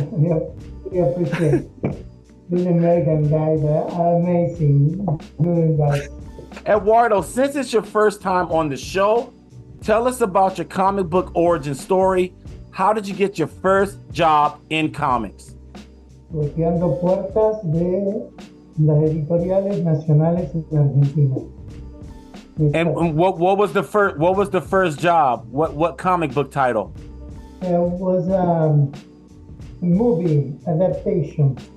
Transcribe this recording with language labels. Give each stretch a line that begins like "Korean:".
English: We appreciate it. These American guys are amazing. Good guys. Eduardo, since it's your first time on the show, tell us about your comic book origin story. How did you get your first job in comics?
Spanish: Golpeando puertas de las editoriales nacionales en Argentina.
English: And what was the first job? What comic book title? It was a movie adaptation.